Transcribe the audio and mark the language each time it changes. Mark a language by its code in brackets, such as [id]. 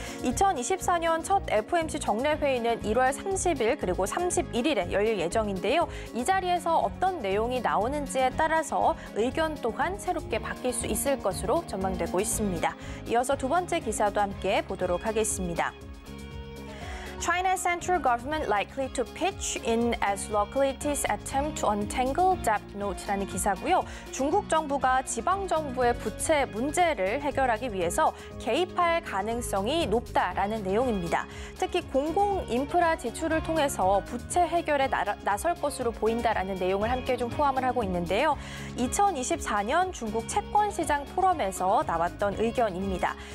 [ko] 2024년 첫 FOMC 정례회의는 1월 30일 그리고 31일에 열릴 예정인데요. 이 자리에서 어떤 내용이 나오는지에 따라서 의견 또한 새롭게 바뀔 수 있을 것으로 전망되고 있습니다. 이어서 두 번째 기사도 함께 보도록 하겠습니다. [en] China's central government likely to pitch in as localities attempt to untangle debt note [ko] 라는 기사고요. 중국 정부가 지방 정부의 부채 문제를 해결하기 위해서 개입할 가능성이 높다라는 내용입니다. 특히 공공 인프라 지출을 통해서 부채 해결에 나설 것으로 보인다라는 내용을 함께 좀 포함을 하고 있는데요. 2024년 중국 채권시장 포럼에서 나왔던 의견입니다.